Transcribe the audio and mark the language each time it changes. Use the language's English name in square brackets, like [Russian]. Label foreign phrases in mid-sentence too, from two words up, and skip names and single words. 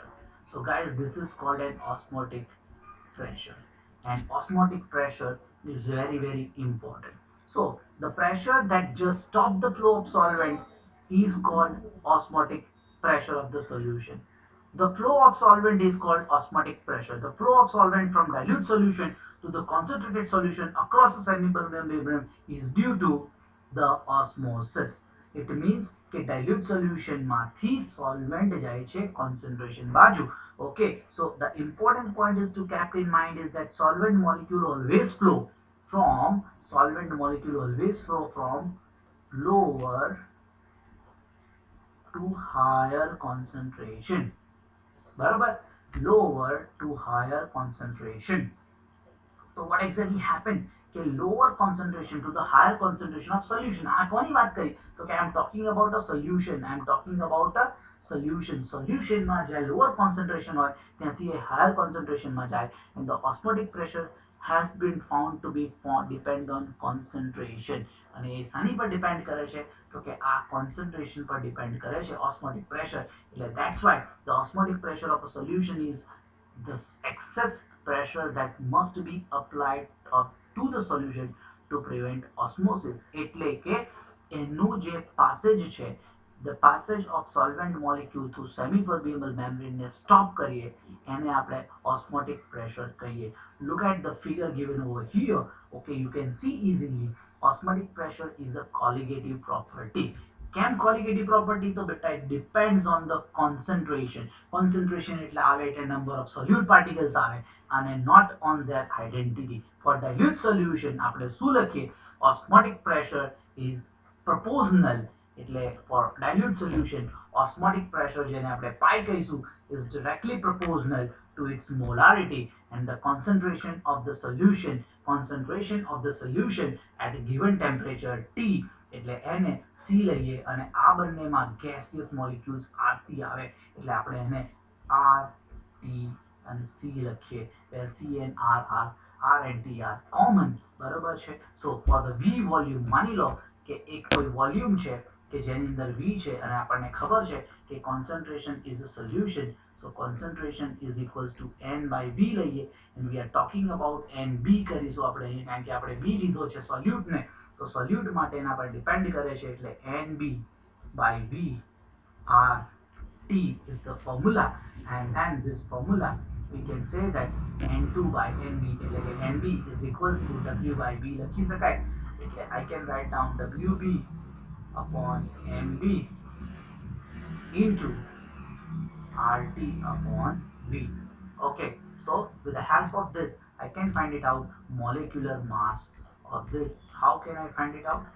[English] So guys, this is called an osmotic pressure, and osmotic pressure is very important. So the pressure that just stop the flow of solvent is called osmotic pressure of the solution. The flow of solvent is called osmotic pressure. The flow of solvent from dilute solution to the concentrated solution across the semi-permeable membrane is due to the osmosis. It means [Gujarati] કે [English] dilute solution [Gujarati] માંથી solvent જાય છે concentration બાજુ. [English] Okay, so the important point is to keep in mind is that solvent molecule always flow from lower to higher concentration. बराबर, lower to higher concentration. So what exactly happened? કે lower concentration to the higher concentration of solution. [Gujarati] આ કોની વાત કરી? તો કે [English] I am talking about a solution. I am talking about a solution. [Gujarati] Solutionમાં જ્યાં [English] lower concentration [Gujarati] હોય ત્યાંથી એ [English] higher concentration [Gujarati] માં જાય, [English] and the osmotic pressure has been found to be depend on concentration. [Gujarati] અને એ શાની પર ડિપેન્ડ કરે છે? તો કે આ કોન્સન્ટ્રેશન પર ડિપેન્ડ કરે છે [English] osmotic pressure. [Gujarati] એટલે [English] that's why the osmotic pressure of a solution is the excess pressure that must be applied to the solution to prevent osmosis. [Gujarati] એટલે કે એનું જે પાસેજ છે, [English] the passage of solvent molecule through semi-permeable membrane [Gujarati] ને સ્ટોપ કરીએ એને આપણે [English] osmotic pressure કહીએ. Look at the figure given over here. Okay, you can see easily osmotic pressure is a colligative property. [Gujarati] કેમ [English] colligative property? [Gujarati] તો બેટા [English] it depends on the concentration. Concentration [Gujarati] એટલે આવે એટલે [English] number of solute particles [Gujarati] આવે અને [English] not on their identity. For dilute solution [Gujarati] આપણે શું લખીએ? [English] Osmotic pressure is proportional. એટલે for dilute solution osmotic pressure [Gujarati] જેને આપણે pi કહીશું [English] is directly proportional to its molarity and the concentration of the solution at a given temperature T. [Gujarati] એટલે એને C લઈએ અને આ બંનેમાં [English] gaseous molecules [Gujarati] RT આવે એટલે આપણે એને RT અને C લખીએ, [English] where C and R and T are common. [Gujarati] બરોબર છે? [English] So for the V volume [Gujarati] માની લો કે એક કોઈ વોલ્યુમ છે કે જેની અંદર V છે અને આપણને ખબર છે કે [English] concentration is a solution. So concentration is equals to N by V [Gujarati] લઈએ, [English] and we are talking about NB [Gujarati] કરીશું આપણે અહીં કારણ કે આપણે B લીધો છે સોલ્યુટ ને, તો સોલ્યુટ માટે એના પર ડિપેન્ડ કરે છે એટલે [English] NB by V R T is the formula, and then this formula we can say that N2 by NB [Gujarati] એટલે કે [English] NB is equals to W by B [Gujarati] લખી શકાય. [English] એટલે I can write down WB upon MB into RT upon V. Okay, so with the help of this I can find it out molecular mass of this. How can I find it out?